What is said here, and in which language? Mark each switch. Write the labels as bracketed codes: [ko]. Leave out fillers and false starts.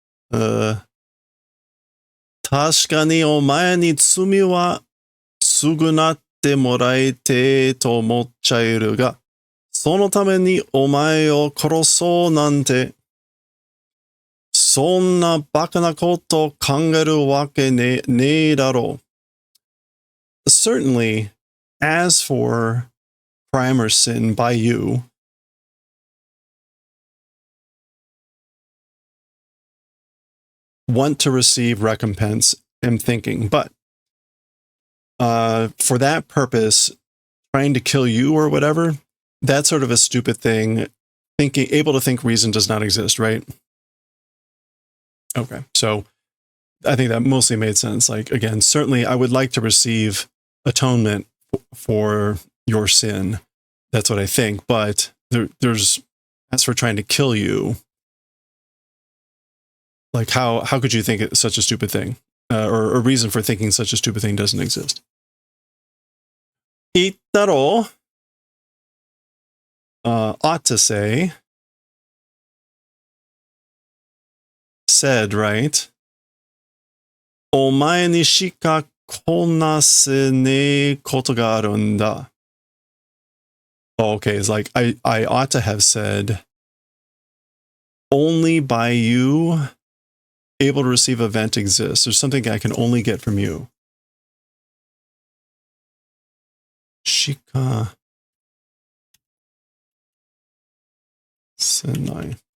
[ja] 確かにお前に罪は償ってもらいてえと思っちゃいるが、そのためにお前を殺そうなんて、そんなバカなこと考えるわけねえだろう。 [en] Certainly, as for crime or sin by you, want to receive recompense, am thinking, but for that purpose, trying to kill you or whatever, that's sort of a stupid thing. Able to think reason does not exist, right? Okay, so I think that mostly made sense. Like, again, certainly I would like to receive atonement for your sin. That's what I think. But there's, as for trying to kill you, like how could you think it's such a stupid thing? Or a reason for thinking such a stupid thing doesn't exist. Itaro ought to say, said, right? [ja] お前にしかこなせねえことがあるんだ. [en] Oh, okay, it's like I ought to have said, only by you able to receive event exists. There's something I can only get from you. [ja] Shika senai.